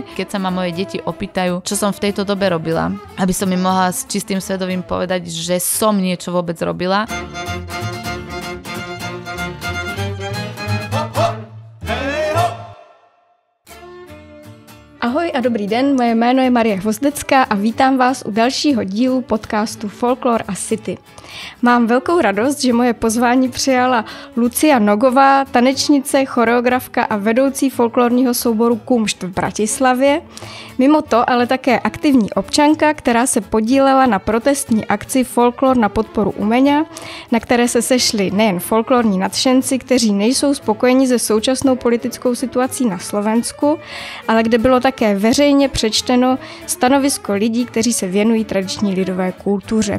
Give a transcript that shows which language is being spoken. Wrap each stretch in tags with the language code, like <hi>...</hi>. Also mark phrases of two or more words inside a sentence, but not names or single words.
<sk>Keď sa ma moje deti opýtajú, čo som v tejto dobe robila, aby som im mohla s čistým svedomím povedať, že som niečo vôbec robila.</sk> <cs>Ahoj a dobrý den, moje jméno je Marie Hvozdecká a vítám vás u dalšího dílu podcastu Folklor a City. Mám velkou radost, že moje pozvání přijala Lucia Nogová, tanečnice, choreografka a vedoucí folklorního souboru Kumšt v Bratislavě. Mimo to ale také aktivní občanka, která se podílela na protestní akci Folklor na podporu umění, na které se sešli nejen folklorní nadšenci, kteří nejsou spokojeni se současnou politickou situací na Slovensku, ale kde bylo také veřejně přečteno stanovisko lidí, kteří se věnují tradiční lidové kultuře.</cs>